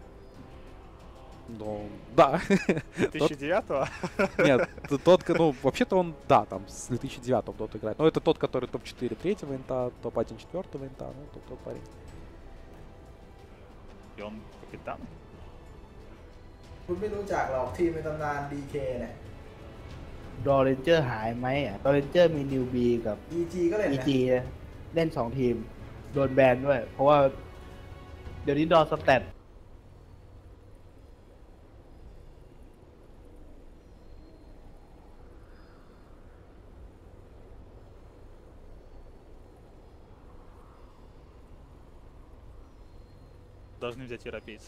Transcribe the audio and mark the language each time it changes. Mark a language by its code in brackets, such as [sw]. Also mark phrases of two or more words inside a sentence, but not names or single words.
[ru] Ну, да. 2009-го? Нет, тот, ну, вообще-то он, да, там, с 2009-го в доту играет. Но это тот, который топ-4 третьего инта, топ-1 четвертого инта, ну, тот парень. И он капитан? [th] คุณไม่รู้จักหรอกทีมในตำนาน DK เนี่ย ดอเรนเจอร์หายไหมอ่ะดอเรนเจอร์มีนิวบีกับ EG ก็เล่นนะ EG เล่น2ทีมโดนแบนด้วย เพราะว่าเดี๋ยวนี้ดอสแตท [ru] Должны взять европейцы.